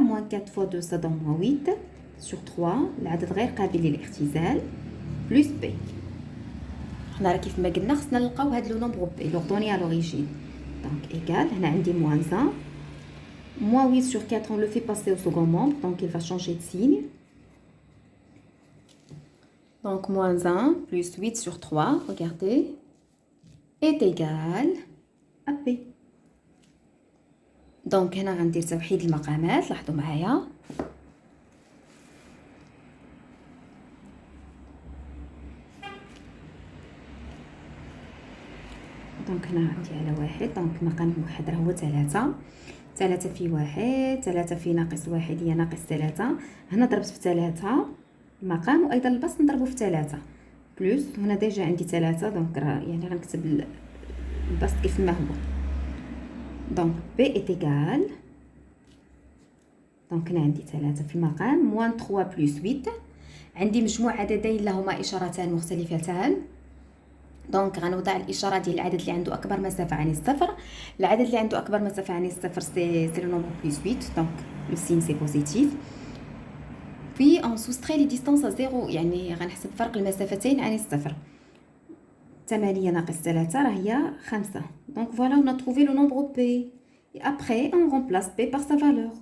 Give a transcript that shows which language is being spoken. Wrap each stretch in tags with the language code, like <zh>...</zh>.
<fr>موان 4 fois 2 ça donne moins 8 sur 3،</fr> <ar>العدد غير قابل للاختزال،</ar> <fr>plus b.</fr> <ar>حنا راه كيف ما قلنا خصنا نلقاو هاد لو نومبر b لوردوني</ar> <fr>à l'origine. donc égal،</fr> <ar>هنا عندي</ar> <fr>moins 1 moins 8 sur 4 on le fait passer au second membre, donc il va changer de signe. donc moins 1 plus 8 sur 3 regardez est égal à b.</fr> <ar>donc هنا غندير توحيد المقامات، لاحظوا معايا دونك هنا عندي على واحد، دونك مقام الموحد راه هو 3 في واحد، 3 في ناقص واحد هي ناقص 3. هنا ضربت في 3 المقام، وايضا البسط نضربو في 3 بلس هنا ديجا عندي 3، دونك راه يعني غنكتب البسط كيف ما هو. دونك b</ar> <fr>est égal،</fr> <ar>دونك هنا عندي 3 في المقام موان 3 بلس 8. عندي مجموع عددين لهما اشارتان مختلفتان، دونك غنوضع الاشاره ديال العدد اللي عنده اكبر مسافه عن الصفر. العدد اللي عنده اكبر مسافه عن الصفر سي لو نومبر بلس 8، دونك لو سين سي بوزيتيف.</ar> <fr>puis on soustrait les distances à 0،</fr> <ar>يعني غنحسب فرق المسافتين عن الصفر. 8 ناقص 3 راه هي 5.</ar> <fr>donc voilà on a trouvé le nombre p et après on remplace p par sa valeur.</fr>